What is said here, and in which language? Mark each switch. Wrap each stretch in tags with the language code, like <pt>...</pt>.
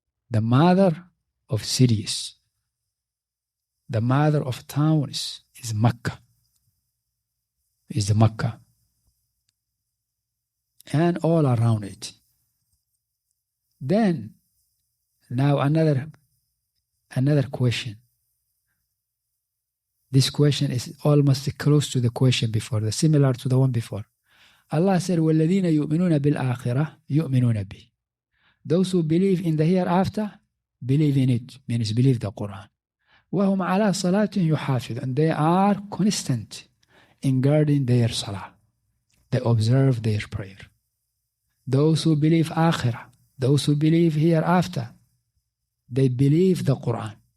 <en>The mother of cities, the mother of towns is Makkah, is the Makkah, and all around it. Then, now another question. This question is almost close to the question before, similar to the one before. Allah said,</en> <ar>وَالَّذِينَ يُؤْمِنُونَ بِالْآخِرَةِ يُؤْمِنُونَ بِهِ.</ar> <en>Those who believe in the hereafter, believe in it, means believe the Quran.</en> <ar>وَهُمْ عَلَى صَلَاتٍ يُحَافِظُ,</ar> <en>and they are constant in guarding their salah. They observe their prayer. Those who believe akhirah, those who believe hereafter, they believe the Quran.</en>